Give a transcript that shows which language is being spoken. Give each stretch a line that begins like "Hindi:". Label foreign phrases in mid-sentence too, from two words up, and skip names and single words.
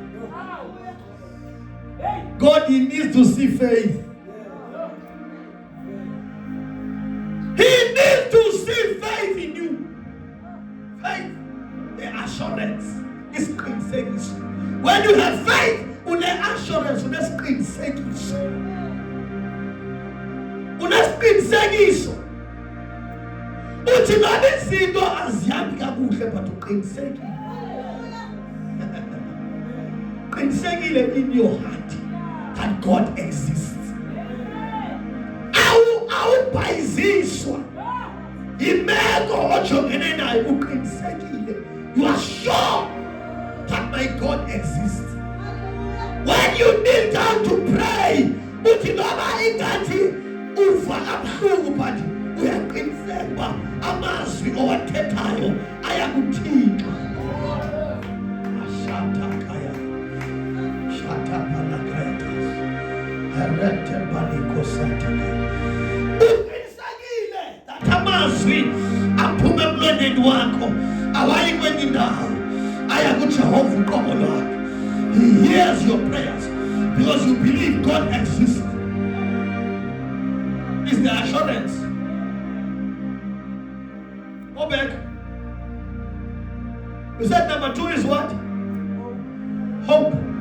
English: God, He needs to see faith. He needs to see faith in you. Faith, the assurance is consequence. When you have faith,
Xhosa: une assurance, unesqinisekiso. Unesqinisekiso. Uthi noma izinto azihambi kakuhle but uqinisekile.
English: Qinisekile in your heart that God exists.
Xhosa: Awubhayiziswa imeko ojongene nayo uqinisekile.
English: You are sure that my God exists. When you kneel down to pray,
Xhosa: uthi noma ingathi uva kabuhlungu but uyaqiniseka uba amazwi owathethayo ayakuthixo. Ashatakaya. Shatabalakaya. Erete balikosataka. Uqinisekile that amazwi aphume emlonyeni wakho awayi kwenye indawo. Aya kuJehova uqobo lwakhe.
English: He hears your prayers because you believe God exists. It's the assurance. Go back. You said number 2 is what? Hope.